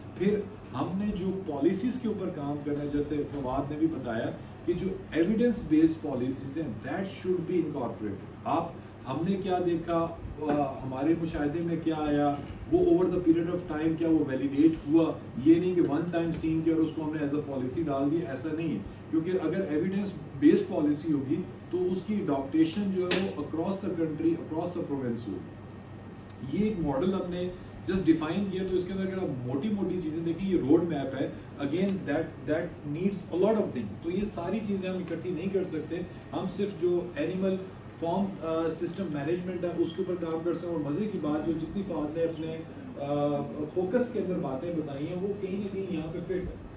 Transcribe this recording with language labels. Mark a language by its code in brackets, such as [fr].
[ur] پھر ہم نے جو پالیسیز کے اوپر کام کرنا ہے, جیسے فواد نے بھی بتایا کہ جو ایویڈنس بیسڈ پالیسیز ہیں [en] That should be incorporated. [ur] ہم نے کیا دیکھا, ہمارے مشاہدے میں کیا آیا, وہ [en] over the period of time [ur] کیا وہ ویلیڈیٹ ہوا. یہ نہیں کہ [en] one time seen [ur] کیا اور اس کو ہم نے [en] as a policy [ur] ڈال دی, ایسا نہیں ہے. کیونکہ اگر ایویڈنس بیسڈ پالیسی ہوگی تو اس کی اڈاپٹیشن جو ہے وہ [en] across the country, across the province [ur] ہوگی. یہ ایک ماڈل ہم نے جسٹ ڈیفائن کیا, تو اس کے اندر اگر آپ موٹی موٹی چیزیں دیکھیں, یہ روڈ میپ ہے. [en] Again that needs a lot of thing. [ur] تو یہ ساری چیزیں ہم اکٹھی نہیں کر سکتے. ہم صرف جو اینیمل فارم سسٹم مینجمنٹ ہے اس کے اوپر کام کر سکتے ہیں. اور مزے کی بات جو جتنی فواد نے اپنے فوکس کے اندر باتیں بتائی ہیں وہ کہیں نہ کہیں یہاں پہ فٹ ہے.